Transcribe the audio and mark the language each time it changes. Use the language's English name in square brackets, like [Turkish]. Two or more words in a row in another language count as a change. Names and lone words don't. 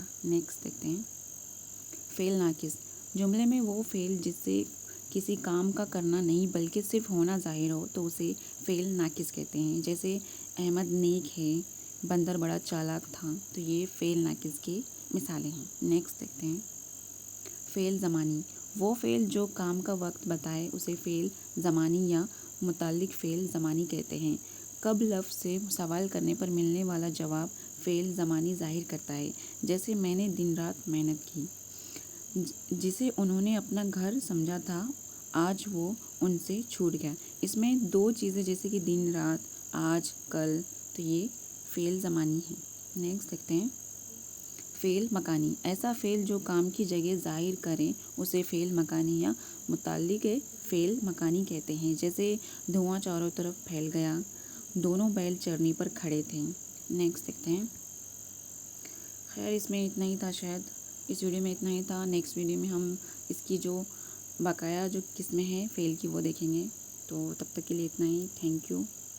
[Urdu] نیکسٹ دیکھتے ہیں فعل ناقص۔ جملے میں وہ فعل جس سے کسی کام کا کرنا نہیں بلکہ صرف ہونا ظاہر ہو، تو اسے فعل ناقص کہتے ہیں۔ جیسے احمد نیک ہے، بندر بڑا چالاک تھا، تو یہ فعل ناقص کی مثالیں ہیں۔ نیکسٹ دیکھتے ہیں فعل زمانی۔ وہ فعل جو کام کا وقت بتائے اسے فعل زمانی یا متعلق فعل زمانی کہتے ہیں۔ کب لفظ سے سوال کرنے پر ملنے والا جواب فعل زمانی ظاہر کرتا ہے۔ جیسے میں نے دن رات محنت کی، جسے انہوں نے اپنا گھر سمجھا تھا آج وہ ان سے چھوٹ گیا۔ اس میں دو چیزیں جیسے کہ دن رات، آج، کل، تو یہ فعل زمانی ہے۔ نیکسٹ دیکھتے ہیں فعل مکانی۔ ایسا فعل جو کام کی جگہ ظاہر کرے اسے فعل مکانی یا متعلق فعل مکانی کہتے ہیں۔ جیسے دھواں چاروں طرف پھیل گیا، دونوں بیل چرنی پر کھڑے تھے۔ نیکسٹ دیکھتے ہیں۔ خیر اس میں اتنا ہی تھا، شاید اس ویڈیو میں اتنا ہی تھا۔ نیکسٹ ویڈیو میں ہم اس کی جو بقایا جو قسمیں ہیں فعل کی وہ دیکھیں گے۔ تو تب تک کے لیے اتنا ہی، [English] thank you.